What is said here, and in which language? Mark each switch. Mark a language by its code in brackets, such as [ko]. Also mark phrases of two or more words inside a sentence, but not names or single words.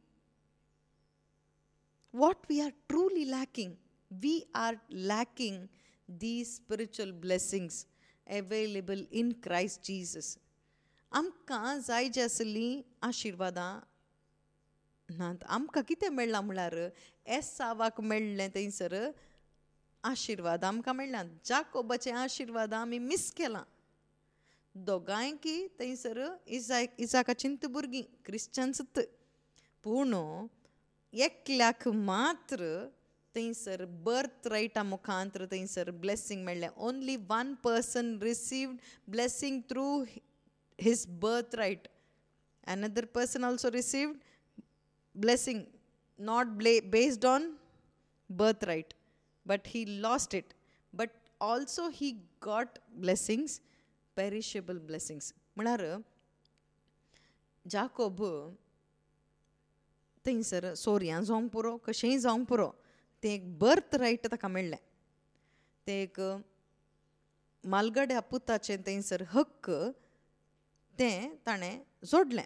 [en] what we are truly lacking, we are lacking these spiritual blessings available in Christ Jesus. [kok] आमकां जाय जी आसली आशिर्वादां नात. आमकां कितें मेळ्ळां म्हळ्यार एसावाक मेळ्ळें थंयसर आशिर्वाद आमकां मेळ्ळां. जाकोबाचें आशिर्वाद आमी मिस केलां. दोगांयकी थंयसर इजाकाचींत भुरगीं क्रिश्चन्सत, पूण एकल्याक मात्र थंयसर [en] birth right [kok] मुखांतर थंयसर ब्लेसींग मेळ्ळें. [en] only one person received blessing through his birthright. Another person also received blessing not based on birthright, but he lost it. But also he got blessings, perishable blessings. [kok] म्हळ्यार जाकोब थंयसर सोर्यां जावंक पुरो, कशेंय जावंक पुरो, तें एक [en] birth right [kok] ताका मेळ्ळें. तें एक मालगड्या पुताचें थंयसर हक्क तें ताणें जोडलें.